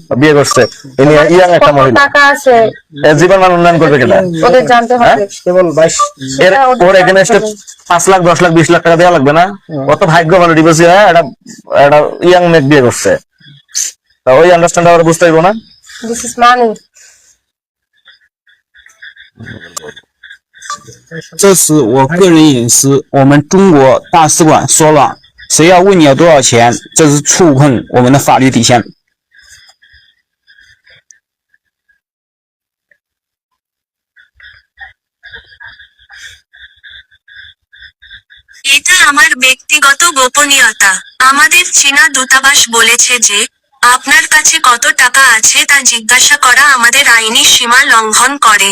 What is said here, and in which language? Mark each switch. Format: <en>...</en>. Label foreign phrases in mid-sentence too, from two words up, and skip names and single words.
<bn>বিয়ে করছে ইয়াং একটা মহিলা, জীবন মান উন্নয়ন করবে কিনা ওদের জানতে হবে। কেবল 22 ওর এখানে 5 লাখ 10 লাখ 20 লাখ টাকা দেওয়া লাগবে না। কত ভাগ্য ভালো, ডিভোর্সি হয় একটা ইয়াং মেয়ে বিয়ে করছে, তা ওই আন্ডারস্ট্যান্ড আমরা বুঝতে পারবো না।</bn> <en>This is money.</en> <zh>这是我个人隐私，我们中国大使馆说了，谁要问你要多少钱，这是触碰我们的法律底线。</zh> <bn>এটা আমার ব্যক্তিগত গোপনীয়তা। আমাদের চীনা দূতাবাস বলেছে যে, আপনার কাছে কত টাকা আছে তা জিজ্ঞাসা করা আমাদের আইনি সীমা লঙ্ঘন করে।</bn>